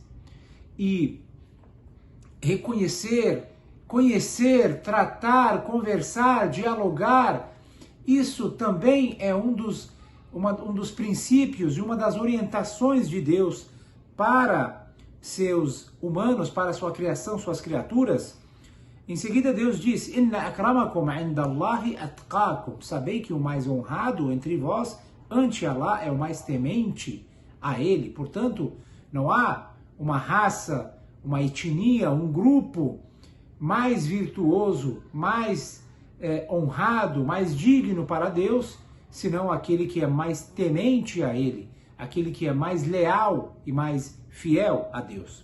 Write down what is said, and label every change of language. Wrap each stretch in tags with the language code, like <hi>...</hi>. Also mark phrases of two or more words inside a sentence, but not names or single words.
<pt>E reconhecer, conhecer, tratar, conversar, dialogar, isso também é um dos princípios e uma das orientações de Deus para seus humanos, para sua criação, suas criaturas. Em seguida Deus diz:</pt> <ar>إن أكرمكم عند الله أتقاكم.</ar> <pt>Sabei que o mais honrado entre vós ante Allah é o mais temente a Ele. Portanto, não há uma raça, uma etnia, um grupo mais virtuoso, mais honrado, mais digno para Deus, senão aquele que é mais temente a Ele, aquele que é mais leal e mais fiel a Deus.</pt>